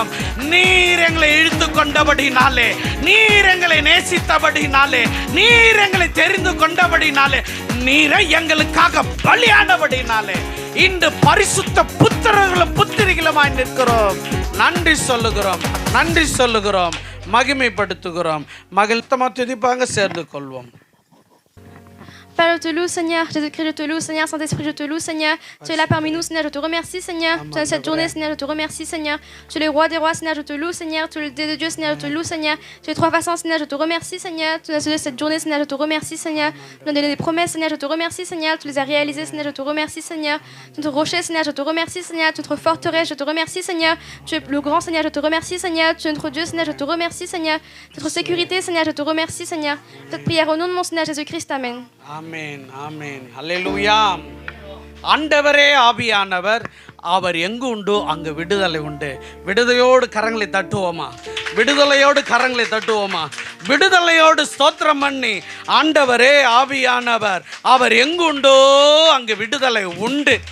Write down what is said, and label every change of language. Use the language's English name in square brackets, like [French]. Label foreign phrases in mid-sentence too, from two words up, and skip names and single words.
[Tamil] நீர் எங்களை இழுத்து கொண்டபடினாலே, நீர் எங்களை நேசித்தபடினாலே, நீர் எங்களை தெரிந்து கொண்டபடினாலே, நீரை எங்களுக்காக பலியானபடினாலே இன்று பரிசுத்த புத்திரர்களும் புத்திரிகளுமாய் நிற்கிறோம். நன்றி சொல்லுகிறோம், நன்றி சொல்லுகிறோம், மகிமைப்படுத்துகிறோம். மகிழ்த்தமா துதிப்பாங்க, சேர்ந்து கொள்வோம். [French] Père, je te loue, Seigneur. Jésus-Christ, je te loue, Seigneur. Saint-Esprit, je te loue, Seigneur. Tu es là parmi nous, Seigneur. Je te remercie, Seigneur. Tu es cette journée, Seigneur. Je te remercie, Seigneur. Tu es le roi des rois, Seigneur. Je te loue, Seigneur. Tu es le Dieu de Dieu, Seigneur. Je te loue, Seigneur. Tu es trois façons, Seigneur. Je te remercie, Seigneur. Tu nous as donné cette journée, Seigneur. Je te remercie, Seigneur. Tu nous as donné des promesses, Seigneur. Je te remercie, Seigneur. Tu les as réalisées, Seigneur. Je te remercie, Seigneur. Tu es notre rocher, Seigneur. Je te remercie, Seigneur. Tu es notre forteresse. Je te remercie, Seigneur. Tu es le grand, Seigneur. Je te remercie, Seigneur. Tu es notre Dieu, Seigneur. Je te remercie, Seigneur. Notre sécurité, Seigneur. Je te remercie, Seigneur. Cette prière au nom de mon Seigneur Jésus-Christ. Amen. [Tamil] ஆமென், ஆமென். அல்லேலூயா. ஆண்டவரே ஆவியானவர், அவர் எங்கு உண்டோ அங்கு விடுதலை உண்டு. விடுதலையோடு கரங்களை தட்டுவோமா? விடுதலையோடு கரங்களை தட்டுவோமா? விடுதலையோடு ஸ்தோத்திரம் பண்ணி, ஆண்டவரே ஆவியானவர், அவர் எங்கு உண்டோ அங்கு விடுதலை உண்டு.